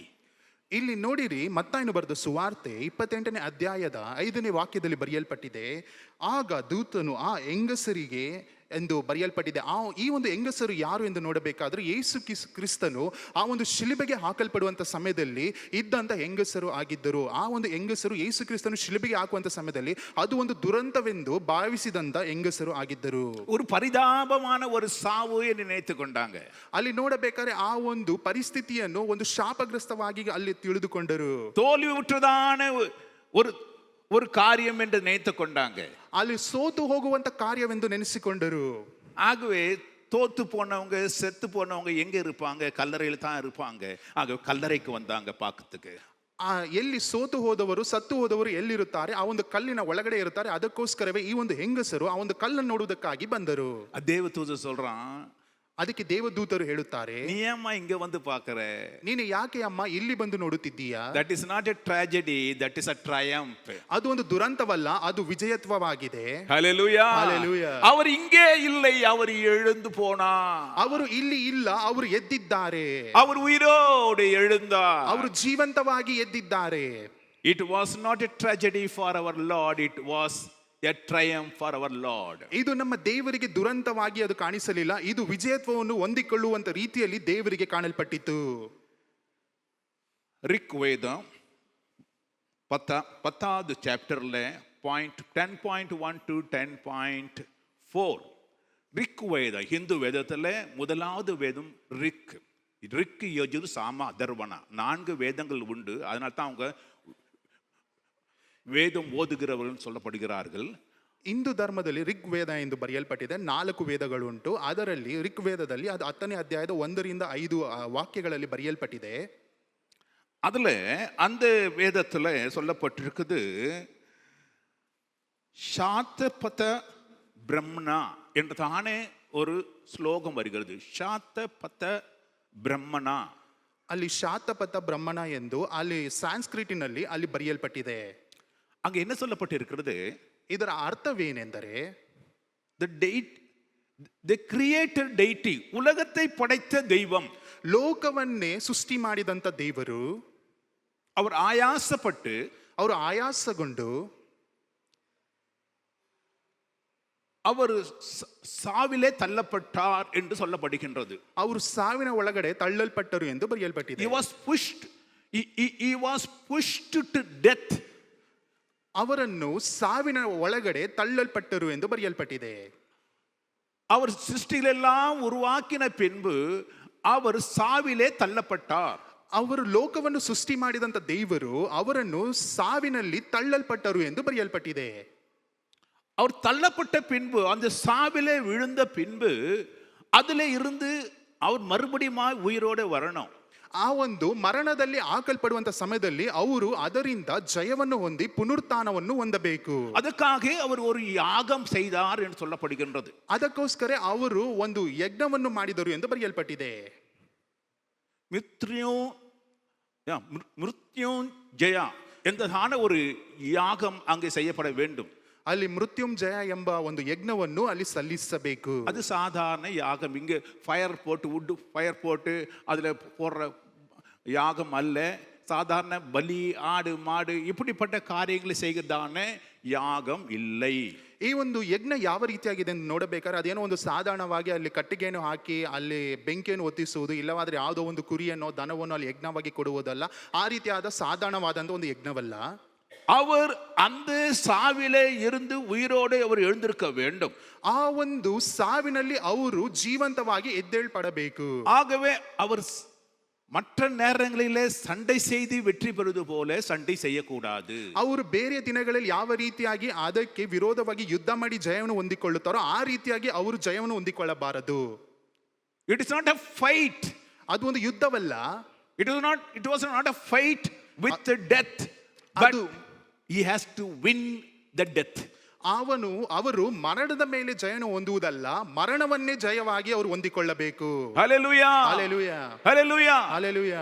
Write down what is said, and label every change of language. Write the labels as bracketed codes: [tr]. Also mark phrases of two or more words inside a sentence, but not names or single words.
[kn] ಇಲ್ಲಿ ನೋಡಿರಿ, ಮತ್ತಾಯನು ಬರೆದ ಸುವಾರ್ತೆ 28ನೇ ಅಧ್ಯಾಯದ 5ನೇ ವಾಕ್ಯದಲ್ಲಿ ಬರೆಯಲ್ಪಟ್ಟಿದೆ, ಆಗ ದೂತನು ಆ ಹೆಂಗಸರಿಗೆ ಎಂದು ಬರೆಯಲ್ಪಟ್ಟಿದೆ. ಈ ಒಂದು ಹೆಂಗಸರು ಯಾರು ಎಂದು ನೋಡಬೇಕಾದ್ರೆ ಯೇಸು ಕ್ರಿಸ್ತನು ಆ ಒಂದು ಶಿಲುಬೆಗೆ ಹಾಕಲ್ಪಡುವಂತ ಸಮಯದಲ್ಲಿ ಇದ್ದಂತ ಹೆಂಗಸರು ಆಗಿದ್ದರು. ಆ ಒಂದು ಹೆಂಗಸರು ಯೇಸು ಕ್ರಿಸ್ತನು ಶಿಲುಬೆಗೆ ಹಾಕುವಂತ ಸಮಯದಲ್ಲಿ ಅದು ಒಂದು ದುರಂತವೆಂದು ಭಾವಿಸಿದಂತ ಹೆಂಗಸರು ಆಗಿದ್ದರು. [ta] ஒரு பரிதாபமான ஒரு சாவு என்று நினைத்துக்கொண்டாங்க. [kn] ಅಲ್ಲಿ ನೋಡಬೇಕಾದ್ರೆ ಆ ಒಂದು ಪರಿಸ್ಥಿತಿಯನ್ನು ಒಂದು ಶಾಪಗ್ರಸ್ತವಾಗಿ ಅಲ್ಲಿ ತಿಳಿದುಕೊಂಡರು. [ta] தோல்வி உற்றதான ஒரு காரியம் என்று நினைத்துக்கொண்டாங்க. [kn] ಅಲ್ಲಿ ಸೋತು ಹೋಗುವಂತ ಕಾರ್ಯವೆಂದು ನೆನೆಸಿಕೊಂಡರು. [ta] ஆகவே தோத்து போனவங்க செத்து போனவங்க எங்க இருப்பாங்க? கல்லறையில் தான் இருப்பாங்க. ஆகவே கல்லறைக்கு வந்தாங்க பார்க்கறதுக்கு. [kn] ಎಲ್ಲಿ ಸೋತು ಹೋದವರು ಸತ್ತು ಹೋದವರು ಎಲ್ಲಿರುತ್ತಾರೆ? ಆ ಒಂದು ಕಲ್ಲಿನ ಒಳಗಡೆ ಇರುತ್ತಾರೆ. ಅದಕ್ಕೋಸ್ಕರವೇ ಈ ಒಂದು ಹೆಂಗಸರು ಆ ಒಂದು ಕಲ್ಲನ್ನು ನೋಡುವುದಕ್ಕಾಗಿ ಬಂದರು. [ta] தேவதூதன் சொல்றான், [kn] ಅದಕ್ಕೆ ದೇವದೂತರು ಹೇಳುತ್ತಾರೆ, [ta] நீ ஏம்மா இங்க வந்து பார்க்கற? [kn] ನೀನು ಯಾಕೆ ಅಮ್ಮ ಇಲ್ಲಿ ಬಂದು ನೋಡುತ್ತಿದ್ದೀಯಾ? [en] That is not a tragedy, that is a triumph. [kn] ಅದು ಒಂದು ದುರಂತವಲ್ಲ, ಅದು ವಿಜಯತ್ವವಾಗಿದೆ. Hallelujah. Hallelujah. [ta] அவர் இங்கே இல்லை, அவர் எழுந்து போனார். [kn] ಅವರು ಇಲ್ಲಿ ಇಲ್ಲ, ಅವರು ಎದ್ದಿದ್ದಾರೆ. [ta] அவர் உயிரோடு எழுந்தார். [kn] ಅವರು ಜೀವಂತವಾಗಿ ಎದ್ದಿದ್ದಾರೆ. [en] It was not a tragedy for our Lord, it was a triumph for our Lord. [kn] ಇದು ನಮ್ಮ ದೇವರಿಗೆ ದುರಂತವಾಗಿ ಅದು ಕಾಣಿಸಲಿಲ್ಲ, ಇದು ವಿಜಯತ್ವವನ್ನು ಹೊಂದಿಕೊಳ್ಳುವಂತ ರೀತಿಯಲ್ಲಿ ದೇವರಿಗೆ ಕಾಣಲ್ಪಟ್ಟಿತು. [ta] ரிக் வேதம் 10வது சாப்டர்ல பாயிண்ட் 10.1 to 10.4. ரிக் வேத ஹிந்து வேதத்துல முதலாவது வேதம் ரிக். ரிக் யஜுர் சாம அதர்வண 4 வேதங்கள் உண்டு. அதனால தான் அவங்க ವೇದಂ ಓದುகிறவர்கள் சொல்லப்படுகிறார்கள். [kn] ಹಿಂದೂ ಧರ್ಮದಲ್ಲಿ ರಿಗ್ ವೇದ ಎಂದು ಬರೆಯಲ್ಪಟ್ಟಿದೆ. 4 ವೇದಗಳುಂಟು. ಅದರಲ್ಲಿ ರಿಗ್ ವೇದದಲ್ಲಿ ಅದು 10ನೇ ಅಧ್ಯಾಯದ 1ರಿಂದ 5 ವಾಕ್ಯಗಳಲ್ಲಿ ಬರೆಯಲ್ಪಟ್ಟಿದೆ. [ta] அதுல அந்த வேதத்துல சொல்லப்பட்டிருக்குது, சாத்தபத பிரம்மணா என்று தானே ஒரு ஸ்லோகம் வருகிறது. சாத்தபத பிரம்மணா, [kn] ಅಲ್ಲಿ ಶಾತಪಥ ಬ್ರಹ್ಮಣ ಎಂದು ಅಲ್ಲಿ ಸಾಂಸ್ಕ್ರಿಟಿನಲ್ಲಿ ಅಲ್ಲಿ ಬರೆಯಲ್ಪಟ್ಟಿದೆ. [ta] அங்க என்ன சொல்லப்பட்டிருக்கிறது? [kn] ಇದರ ಅರ್ಥವೇನೆಂದರೆ [en] the creator deity, [ta] உலகத்தை படைத்த தெய்வம், [kn] ಲೋಕವನ್ನೇ ಸೃಷ್ಟಿ ಮಾಡಿದಂತ ದೇವರು, [ta] அவர் ஆயாசப்பட்டு, [kn] ಅವರು ಆಯಾಸಗೊಂಡು [ta] அவர் ಸಾವಿலே தள்ளப்பட்டார் என்று சொல்லப்படுகின்றது. [kn] ಅವರು ಸಾವಿನ ಒಳಗಡೆ ತಳ್ಳಲ್ಪಟ್ಟರು ಎಂದು ಬರೆಯಲ್ಪಟ್ಟಿದೆ. [en] he was pushed to death. [kn] ಅವರನ್ನು ಸಾವಿನ ಒಳಗಡೆ ತಳ್ಳಲ್ಪಟ್ಟರು ಎಂದು ಬರೆಯಲ್ಪಟ್ಟಿದೆ. [ta] அவர் சிருஷ்டிகளெல்லாம் உருவாக்கின பின்பு அவர் ಸಾವಿலே தள்ளப்பட்டார். [kn] ಅವರು ಲೋಕವನ್ನು ಸೃಷ್ಟಿ ಮಾಡಿದಂತ ದೇವರು ಅವರನ್ನು ಸಾವಿನಲ್ಲಿ ತಳ್ಳಲ್ಪಟ್ಟರು ಎಂದು ಬರೆಯಲ್ಪಟ್ಟಿದೆ. [ta] அவர் தள்ளப்பட்ட பின்பு, அந்த சாவிலே விழுந்த பின்பு அதிலே இருந்து அவர் மறுபடியும் உயிரோடு வரணும். [kn] ಆ ಒಂದು ಮರಣದಲ್ಲಿ ಹಾಕಲ್ಪಡುವಂತ ಸಮಯದಲ್ಲಿ ಅವರು ಅದರಿಂದ ಜಯವನ್ನು ಹೊಂದಿ ಪುನರುತ್ಥಾನವನ್ನು ಹೊಂದಬೇಕು. [ta] ಅದಕ್ಕಾக அவர் ஒரு யாகம் செய்தார் என்று சொல்லப்படுகின்றது. [kn] ಅದಕ್ಕೋಸ್ಕರ ಅವರು ಒಂದು ಯಜ್ಞವನ್ನು ಮಾಡಿದರು ಎಂದು ಬರೆಯಲ್ಪಟ್ಟಿದೆ. [ta] மிருத்யுஞ்சயா என்றதான ஒரு யாகம் அங்கே செய்யப்பட வேண்டும். ಅಲ್ಲಿ ಮೃತ್ಯುಂಜಯ ಎಂಬ ಒಂದು ಯಜ್ಞವನ್ನು ಅಲ್ಲಿ ಸಲ್ಲಿಸಬೇಕು. அது சாதாரண யாகம். இங்கே ஃபயர் போட்டு [en] wood fire [ta] போட்டு அதில் போடுற யாகம் அல்ல. சாதாரண பலி, ஆடு மாடு இப்படிப்பட்ட காரியங்களை செய்கிறதான யாகம் இல்லை. [kn] ಈ ಒಂದು ಯಜ್ಞ ಯಾವ ರೀತಿಯಾಗಿದೆ ಅಂತ ನೋಡಬೇಕಾದ್ರೆ ಅದೇನೋ ಒಂದು ಸಾಧಾರಣವಾಗಿ ಅಲ್ಲಿ ಕಟ್ಟಿಗೆಯನ್ನು ಹಾಕಿ ಅಲ್ಲಿ ಬೆಂಕಿಯನ್ನು ಹೊತ್ತಿಸುವುದು, ಇಲ್ಲವಾದ್ರೆ ಯಾವುದೋ ಒಂದು ಕುರಿಯನ್ನು ದನವನ್ನು ಅಲ್ಲಿ ಯಜ್ಞವಾಗಿ ಕೊಡುವುದಲ್ಲ. ಆ ರೀತಿಯಾದ ಸಾಧಾರಣವಾದಂಥ ಒಂದು ಯಜ್ಞವಲ್ಲ. [ta] அவர் அந்த சாவிலே இருந்து உயிரோடு அவர் எழுந்திருக்க வேண்டும். [kn] ಆ ಒಂದು ಸಾವಿನಲ್ಲಿ ಅವರು ಜೀವಂತವಾಗಿ ಎದ್ದೇಳ್ಪಡಬೇಕು. [ta] ஆகவே அவர் மற்ற நேரங்களிலே சண்டை செய்து வெற்றி பெறுவது போல சண்டை செய்யக்கூடாது. [kn] ಅವರು ಬೇರೆ ದಿನಗಳಲ್ಲಿ ಯಾವ ರೀತಿಯಾಗಿ ಅದಕ್ಕೆ ವಿರೋಧವಾಗಿ ಯುದ್ಧ ಮಾಡಿ ಜಯವನ್ನು ಹೊಂದಿಕೊಳ್ಳುತ್ತಾರೋ ಆ ರೀತಿಯಾಗಿ ಅವರು ಜಯವನ್ನು ಹೊಂದಿಕೊಳ್ಳಬಾರದು. [en] It is not a fight. [kn] ಅದು ಒಂದು ಯುದ್ಧವಲ್ಲ. [en] It was not a fight with the death, but he has to win the death. [kn] ಅವರು ಮರಣದ ಮೇಲೆ ಜಯವನ್ನು ಹೊಂದುವುದಲ್ಲ, ಮರಣವನ್ನೇ ಜಯವಾಗಿ ಅವರು ಹೊಂದಿಕೊಳ್ಳಬೇಕು. ஹல்லேலூயா, ஹல்லேலூயா, ஹல்லேலூயா, ஹல்லேலூயா.